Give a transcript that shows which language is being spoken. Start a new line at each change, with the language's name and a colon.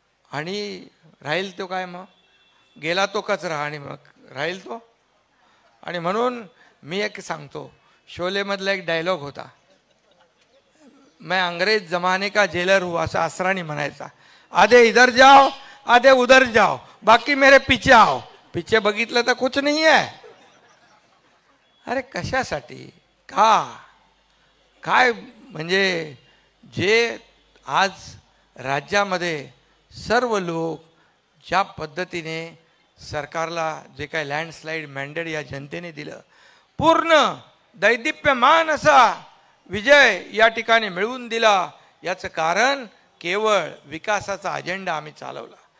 Marathi: आणि राहील तो काय, मग गेला तो कचरा आणि मग राहील तो. आणि म्हणून मी एक सांगतो, शोलेमधला एक डायलॉग होता,
Hindi: मैं अंग्रेज जमाने का जेलर हूँ
Marathi: असं असरानी म्हणायचा.
Hindi: आधे इधर जाओ आधे उधर जाओ बाकी मेरे पीछे आओ.
Marathi: पीछे बघितलं तर कुछ नाही आहे. अरे कशासाठी, का, काय म्हणजे जे आज राज्यामध्ये सर्व लोक ज्या पद्धतीने सरकारला जे काही लँडस्लाईड मॅन्डेट या जनतेने दिलं, पूर्ण दैदिप्यमान असा विजय या ठिकाणी मिळवून दिला, याचं कारण केवळ विकासाचा अजेंडा आम्ही चालवला.